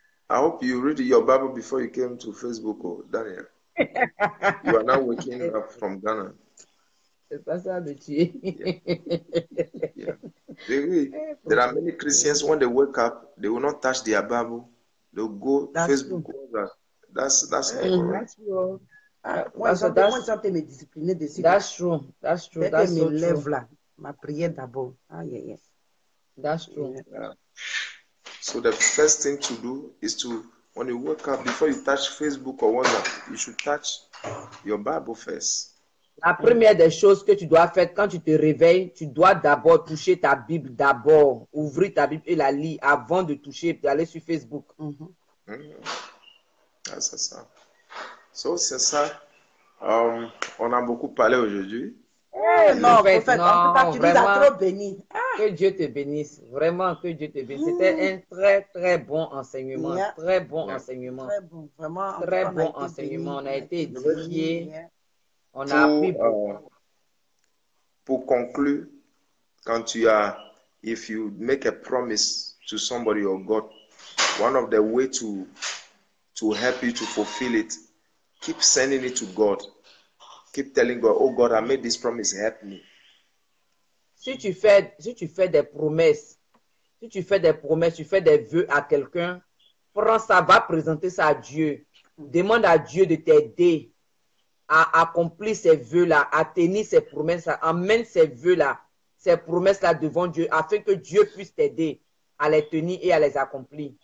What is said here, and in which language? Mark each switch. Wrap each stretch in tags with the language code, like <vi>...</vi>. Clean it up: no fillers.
<en>I hope you read your Bible before you came to Facebook, oh, Daniel. You are now waking up from Ghana.</en> <fr>C'est pas ça de tuer.</fr> <en>Yeah. There are many Christians, when they wake up, they will not touch their Bible. They'll go Facebook. That's not correct. That's true.</en> <fr>Moi, ils ont été me discipliner dessus.</fr> <en>That's true. That's true.</en> <fr>Dès que je me lève là, ma prière d'abord.</fr> <en>Ah, yeah. That's true. Yeah. So the first thing to do is to, when you wake up, before you touch Facebook or WhatsApp, you should touch your Bible first.</en> <fr>La première des choses que tu dois faire quand tu te réveilles, tu dois d'abord toucher ta Bible d'abord. Ouvrir ta Bible et la lire avant de toucher, d'aller sur Facebook. Ah, c'est ça. So, c'est ça. On a beaucoup parlé aujourd'hui. Non, prophète, en tout cas, tu nous as trop bénis. Que Dieu te bénisse. Vraiment, que Dieu te bénisse. C'était un très, très bon enseignement. Très bon enseignement. Très bon, vraiment. Très bon enseignement. On a été édifiés. On a appris pour conclure,</fr> <en>if you make a promise to somebody or God, one of the way to help you to fulfill it, keep sending it to God. Keep telling God, oh God, I made this promise, help me.</en> <fr>Si tu fais des promesses, tu fais des vœux à quelqu'un, prends ça, va présenter ça à Dieu. Demande à Dieu de t'aider à accomplir ces vœux-là, à tenir ces promesses-là. Emmène ces vœux-là, ces promesses-là devant Dieu, afin que Dieu puisse t'aider à les tenir et à les accomplir.</fr>